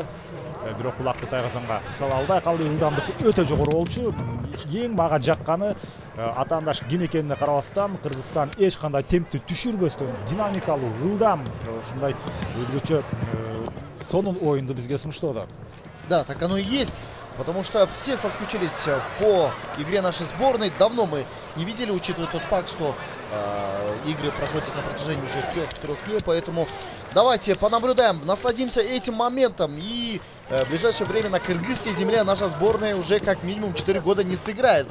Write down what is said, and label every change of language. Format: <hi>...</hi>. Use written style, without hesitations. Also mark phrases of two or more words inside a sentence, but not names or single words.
<ky>Бирок кулакты тайгазанга сала албай калды. Ылдамдык өтө жогору болчу. Эң мага жакканы атаандаш ким экенине карабастан, Кыргызстан эч кандай темпти түшүрбөстөн динамикалуу, ылдам, ушундай өзгөчө сонун оюнду бизге сунуштоодо.</ky> <ru>Да, так оно и есть, потому что все соскучились по игре нашей сборной. Давно мы не видели, учитывая тот факт, что игры проходят на протяжении уже 3-4 дней. Поэтому давайте понаблюдаем, насладимся этим моментом. И в ближайшее время на кыргызской земле наша сборная уже как минимум 4 года не сыграет.</ru>